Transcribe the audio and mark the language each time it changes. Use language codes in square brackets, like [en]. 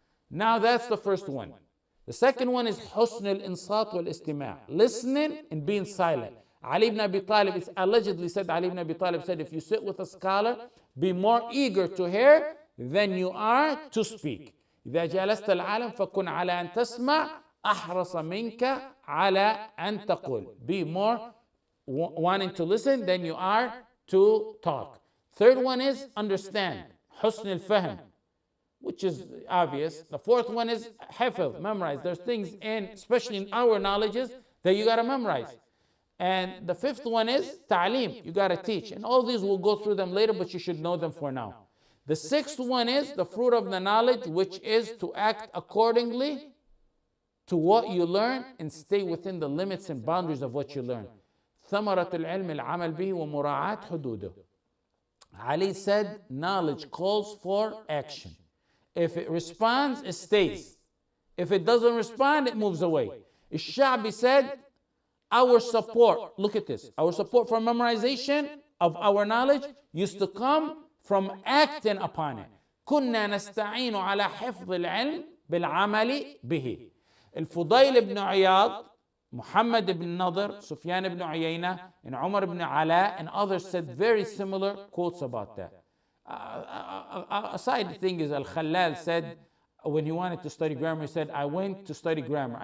[en] Now that's the first one. The second one is Husn al-Insat wal-Istima', listening and being silent. Ali ibn Abi Talib, it's allegedly said, Ali ibn Abi Talib said, if you sit with a scholar, be more eager to hear than you are to speak. [ar] إذا جلست العالم فكن على أن تسمع أحرص منك على أن تقول. [en] Be more wanting to listen than you are to talk. Third one is understand. Husn al-Fahm. which is obvious. The fourth one is hifz, memorize. There's things in, especially in our knowledges, that you got to memorize. And the fifth one is ta'aleem, you got to teach. And all these we'll go through them later, but you should know them for now. The sixth one is the fruit of the knowledge, which is to act accordingly to what you learn and stay within the limits and boundaries of what you learn. [ar] ثمرة العلم العمل به ومراعاة حدوده. [en] Ali said, knowledge calls for action. If it responds, it stays. If it doesn't respond, it moves away. Al-Sha'bi said, our support, look at this, our support for memorization of our knowledge used to come from acting upon it. [ar] كنا نستعين على حفظ العلم بالعمل به. [en] الفضيل ibn Iyad, Muhammad ibn Nadr, Sufyan ibn Uyayna, and Umar ibn Ala, and others said very similar quotes about that. A side thing is Al-Khalal said, when he wanted to study grammar, he said, I went to study grammar.